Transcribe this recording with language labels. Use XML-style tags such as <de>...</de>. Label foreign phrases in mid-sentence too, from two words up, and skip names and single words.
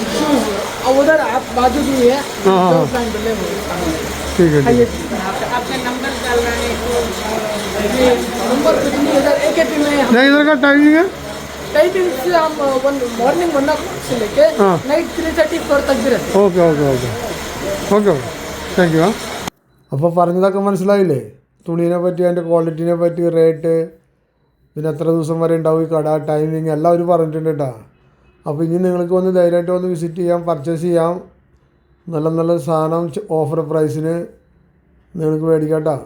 <hi>शूज़ और उधर आप बाजू भी है, दो ब्रांड बने हुए हैं। ठीक है। आपका नंबर डालना है तो नंबर इधर एक में नहीं, इधर का टाइमिंग है टाइमिंग से हम</hi> <en>morning 1 o'clock</en> <hi>से लेके नाइट 3:30 4 तक भी रहते हैं।</hi> <en>okay okay okay okay okay thank you.</en> <ml>അപ്പോൾ പറഞ്ഞതൊക്കെ മനസ്സിലായില്ലേ? തുണീനെ പറ്റി, അതിൻ്റെ ക്വാളിറ്റീനെ പറ്റി, റേറ്റ്, പിന്നെ എത്ര ദിവസം വരെ ഉണ്ടാവും ഈ കട, ടൈമിങ് എല്ലാം അവർ പറഞ്ഞിട്ടുണ്ട് കേട്ടോ. അപ്പോൾ ഇനി നിങ്ങൾക്ക് വന്ന് ധൈര്യമായിട്ട് വന്ന് വിസിറ്റ് ചെയ്യാം, പർച്ചേസ് ചെയ്യാം. നല്ല നല്ല സാധനം</ml> <en>offer price</en> <ml>നിങ്ങൾക്ക് മേടിക്കാം കേട്ടോ.</ml>